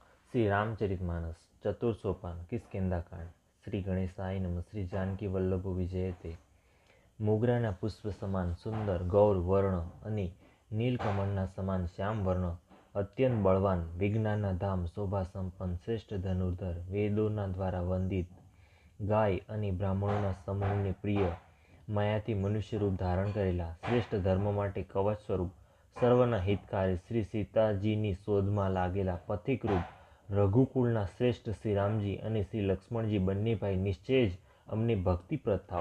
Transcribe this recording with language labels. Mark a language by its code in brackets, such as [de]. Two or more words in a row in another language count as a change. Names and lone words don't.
[hi] श्री रामचरितमानस चतुर्सोपान किष्किंधाकांड। [sa] श्री गणेशाय नमः। श्री जानकी वल्लभ विजयते। [gu] મોગરાના પુષ્પ સમાન સુંદર ગૌર વર્ણ અને નીલકમળના સમાન શ્યામ વર્ણ, અત્યંત બળવાન, વિજ્ઞાનના ધામ, શોભા સંપન્ન, શ્રેષ્ઠ ધનુર્ધર, વેદોના દ્વારા વંદિત, ગાય અને બ્રાહ્મણોના સમૂહને પ્રિય, માયાથી મનુષ્ય રૂપ ધારણ કરેલા, શ્રેષ્ઠ ધર્મ માટે કવચ સ્વરૂપ, સર્વના હિતકારી, શ્રી સીતાજીની શોધમાં લાગેલા પથિક રૂપ, રઘુકુળના શ્રેષ્ઠ શ્રી રામજી અને શ્રી લક્ષ્મણજી બંને ભાઈ નિશ્ચય જ અમને ભક્તિપ્રદ થાઓ.